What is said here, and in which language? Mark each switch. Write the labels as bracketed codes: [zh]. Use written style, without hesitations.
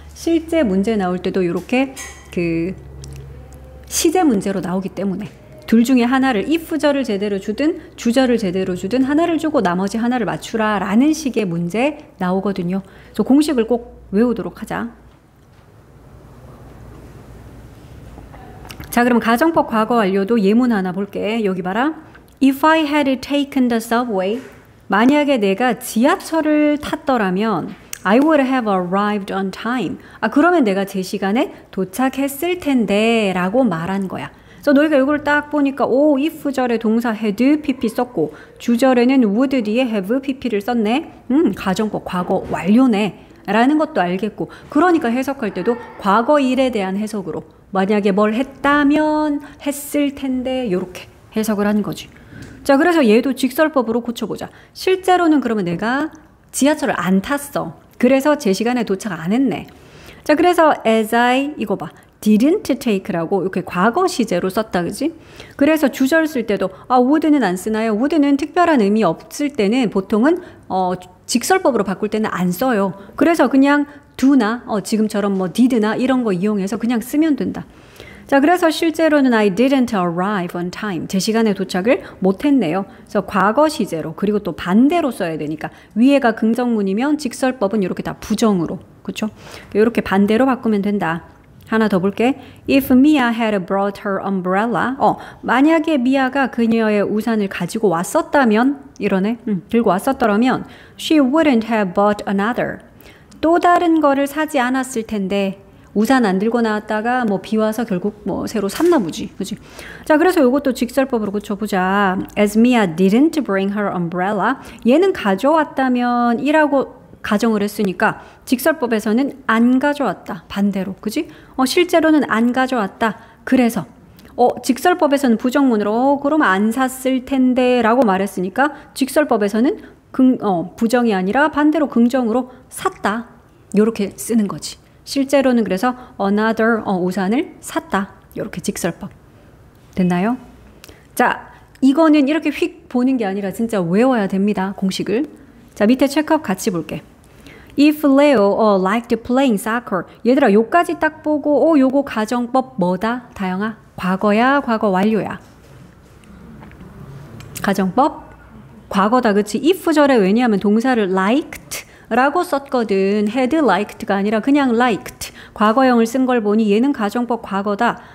[ko] 실제 문제 나올 때도 요렇게 그 시제 문제로 나오기 때문에 둘 중에 하나를 if절을 제대로 주든 주절을 제대로 주든 하나를 주고 나머지 하나를 맞추라 라는 식의 문제 나오거든요. 그래서 공식을 꼭 외우도록 하자. 자, 그럼 가정법 과거 완료도 예문 하나 볼게. 여기 봐라. [en] If I had taken the subway, [ko] 만약에 내가 지하철을 탔더라면 [en] I would have arrived on time. [ko] 그러면 내가 제 시간에 도착했을 텐데 라고 말한 거야. 그래서 너희가 이걸 딱 보니까 if절에 동사 had pp 썼고 주절에는 would 뒤에 have pp를 썼네. 가정법 과거 완료네 라는 것도 알겠고 그러니까 해석할 때도 과거 일에 대한 해석으로 만약에 뭘 했다면 했을 텐데 요렇게 해석을 하는 거지. 자, 그래서 얘도 직설법으로 고쳐보자. 실제로는 그러면 내가 지하철을 안 탔어. 그래서 제 시간에 도착 안 했네. 자, 그래서 as I 이거 봐. didn't take라고 이렇게 과거 시제로 썼다, 그지? 그래서 주절 쓸 때도 would는 안 쓰나요? would는 특별한 의미 없을 때는 보통은 직설법으로 바꿀 때는 안 써요. 그래서 그냥 do나 지금처럼 뭐 did나 이런 거 이용해서 그냥 쓰면 된다. 자, 그래서 실제로는 [en] I didn't arrive on time. [ko] 제 시간에 도착을 못했네요. 그래서 과거 시제로 그리고 또 반대로 써야 되니까 위에가 긍정문이면 직설법은 이렇게 다 부정으로, 그렇죠? 이렇게 반대로 바꾸면 된다. 하나 더 볼게. [en] If Mia had brought her umbrella. [ko] 만약에 미아가 그녀의 우산을 가지고 왔었다면 이러네. 들고 왔었더라면 [en] she wouldn't have bought another. [ko] 또 다른 거를 사지 않았을 텐데 우산 안 들고 나왔다가 뭐 비 와서 결국 뭐 새로 샀나 보지. 그지? 자, 그래서 이것도 직설법으로 고쳐보자. [en] As Mia didn't bring her umbrella. [ko] 얘는 가져왔다면 이라고 가정을 했으니까 직설법에서는 안 가져왔다. 반대로. 그지? 실제로는 안 가져왔다. 그래서 직설법에서는 부정문으로 그러면 안 샀을 텐데 라고 말했으니까 직설법에서는 부정이 아니라 반대로 긍정으로 샀다. 요렇게 쓰는 거지. 실제로는 그래서 another 우산을 샀다. 이렇게 직설법. 됐나요? 자, 이거는 이렇게 휙 보는 게 아니라 진짜 외워야 됩니다. 공식을. 자, 밑에 체크업 같이 볼게. [en] If Leo liked playing soccer. [ko] 얘들아, 요까지 딱 보고 요거 가정법 뭐다? 다영아? 과거야? 과거 완료야? 가정법? 과거다, 그치? if절에 왜냐하면 동사를 liked 라고 썼거든. had liked가 아니라 그냥 liked. 과거형을 쓴 걸 보니 얘는 가정법 과거다.